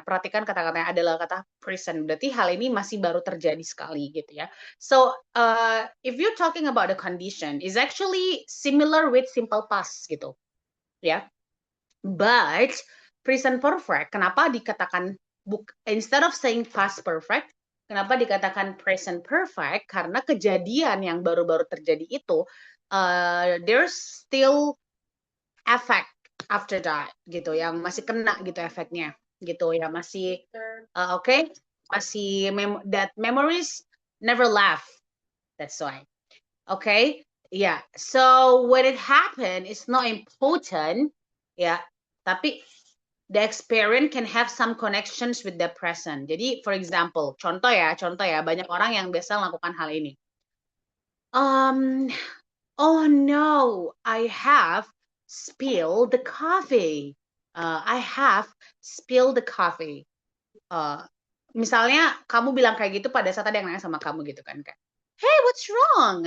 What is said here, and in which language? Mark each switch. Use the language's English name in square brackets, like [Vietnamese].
[Indonesian] Perhatikan kata-katanya adalah kata present. Berarti hal ini masih baru terjadi sekali gitu ya. [English] So, if you're talking about the condition, is actually similar with simple past gitu, ya. But present perfect, [Indonesian] kenapa dikatakan [English] instead of saying past perfect, kenapa dikatakan present perfect? [Indonesian] Karena kejadian yang baru-baru terjadi itu, [English] there's still effect after that [Indonesian] gitu, yang masih kena gitu efeknya, gitu ya, masih okay, masih [English] that memories never left. That's why. Okay. Yeah. So when it happened, it's not important. Yeah. [Indonesian] Tapi [English] the experience can have some connections with the present. [Indonesian] Jadi, [English] for example, [Indonesian] contoh ya, banyak orang yang biasa melakukan hal ini. [English] Um, oh no, I have spilled the coffee. I have spilled the coffee. [Indonesian] Misalnya kamu bilang kayak gitu pada saat ada yang nanya sama kamu gitu kan, kayak, [English] hey, what's wrong?